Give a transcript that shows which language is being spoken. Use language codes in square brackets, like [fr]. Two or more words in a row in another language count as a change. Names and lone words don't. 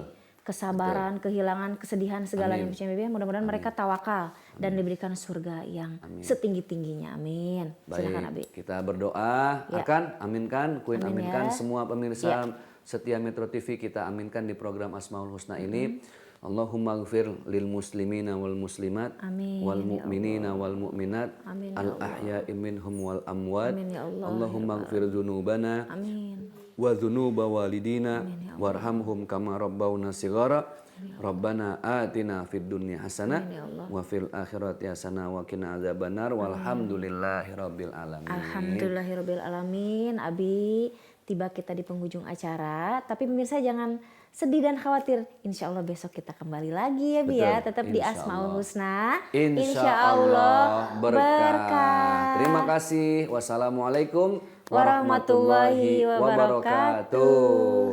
[id] Kesabaran, kehilangan, kesedihan, segala yang mudah-mudahan mereka tawakal dan diberikan surga yang setinggi-tingginya. Amin. Silakan Abi. Baik, kita berdoa, akan aminkan, Queen Amin aminkan, ya. semua pemirsa setia Metro TV kita aminkan di program Asmaul Husna ini. [ar] اللهم اغفر للمسلمين والمسلمات Amin, wal ya المؤمنين والمؤمنات آمين، يا الأحياء منهم والأموات. آمين، يا الله, اللهم اغفر ذنوبنا Amin. وذنوب والدينا وارحمهم كما ربونا صغارا. ربنا آتنا في الدنيا حسنة وفي الآخرة حسنة وقنا عذاب النار والحمد لله رب العالمين. الحمد لله رب العالمين. [id] Abi, tiba kita di penghujung acara, tapi pemirsa jangan sedih dan khawatir. [ar] إن شاء الله [id] besok kita kembali lagi ya Bi ya, Betul, tetap di [ar] insya [id] Asmaul [ar] Allah. [id] Husna. [ar] إن شاء الله [id] berkah. Terima kasih. [ar] والسلام عليكم ورحمة الله وبركاته.